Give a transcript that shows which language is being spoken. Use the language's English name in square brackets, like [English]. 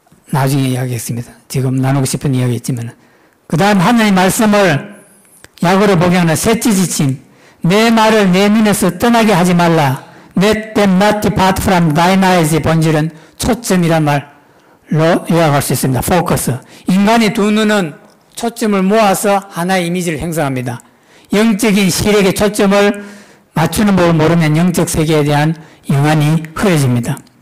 [Korean] 나중에 이야기했습니다. 지금 나누고 싶은 이야기였지만 그 다음 하나님의 말씀을 약으로 복용하는 셋째 지침, 내 말을 내 눈에서 떠나게 하지 말라. [English] Let them not depart from thine eyes. [Korean] 본질은 초점이란 말로 요약할 수 있습니다. 포커스. 인간의 두 눈은 초점을 모아서 하나의 이미지를 형성합니다. 영적인 시력의 초점을 맞추는 법을 모르면 영적 세계에 대한 영안이 흐려집니다.